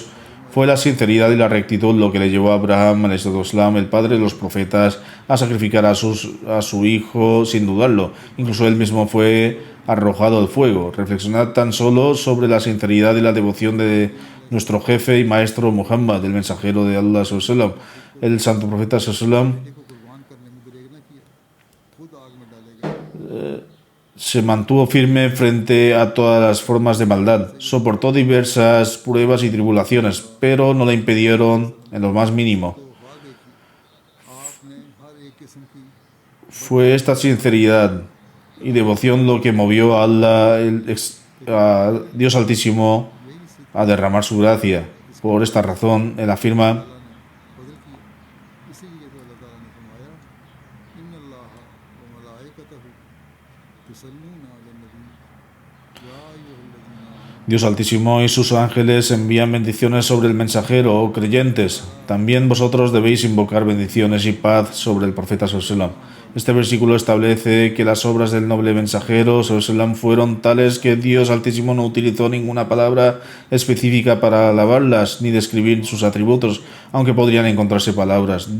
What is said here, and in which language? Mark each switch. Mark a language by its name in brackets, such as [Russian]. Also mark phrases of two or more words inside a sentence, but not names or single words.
[Spanish] Fue la sinceridad y la rectitud lo que le llevó a Abraham, el padre de los profetas, a sacrificar a su hijo sin dudarlo. Incluso él mismo fue arrojado al fuego. Reflexionad tan solo sobre la sinceridad y la devoción de nuestro jefe y maestro Muhammad, el mensajero de Allah sallam. El santo profeta sallam [Urdu] کو قربان کرنے میں دریغ نہ کیا، خود آگ میں ڈالے گئے. [Spanish] se mantuvo firme frente a todas las formas de maldad. Soportó diversas pruebas y tribulaciones, pero no le impidieron en lo más mínimo. [Urdu] آپ نے ہر ایک قسم کی [Spanish] Fue esta sinceridad y devoción lo que movió a Allah, a Dios Altísimo, a derramar su gracia. Por esta razón, él afirma: [Urdu] فضل کی، اسی لیے تو اللہ تعالیٰ نے فرمایا [Arabic] إن الله وملائكته يصلون على النبي يا أيها الذين آمنوا [Spanish] Dios Altísimo y sus ángeles envían bendiciones sobre el mensajero, oh creyentes. También vosotros debéis invocar bendiciones y paz sobre el profeta sallam. Este versículo establece que las obras del noble mensajero sallam fueron tales que Dios Altísimo no utilizó ninguna palabra específica para alabarlas ni describir sus atributos, aunque podrían encontrarse palabras.